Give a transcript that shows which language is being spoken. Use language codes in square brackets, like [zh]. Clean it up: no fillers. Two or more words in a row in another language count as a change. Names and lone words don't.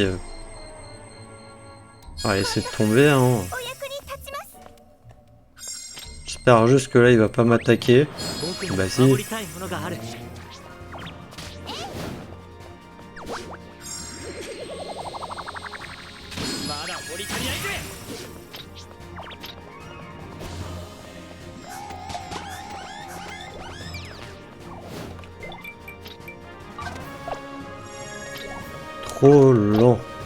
[fr] On va laisser tomber, hein. J'espère juste que là, il va pas m'attaquer. Bah si. [ja] 守りたいものがある。まだ掘り足りないぜ。 [fr] Trop lent.